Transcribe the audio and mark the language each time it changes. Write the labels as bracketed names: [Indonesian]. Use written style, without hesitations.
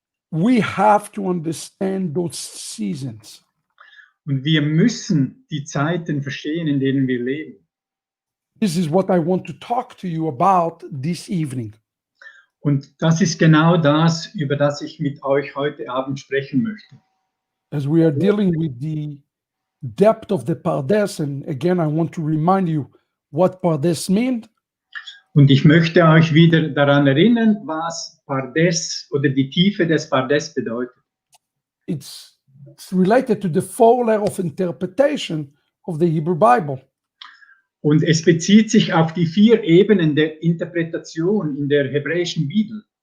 [English] We have to understand those seasons. [German] Und wir müssen die Zeiten verstehen, in denen wir leben. [English] This is what I want to talk to you about this evening. [German] Und das ist genau das, über das ich mit euch heute Abend sprechen möchte. [English] As we are dealing with the depth of the Pardes, and again, I want to remind you what Pardes means. [German] Und ich möchte euch wieder daran erinnern, was Pardes oder die Tiefe des Pardes bedeutet. [English] It's related to the four layers of interpretation of the Hebrew Bible. [German] Und es bezieht sich auf die 4 Ebenen der Interpretation in der hebräischen Bibel.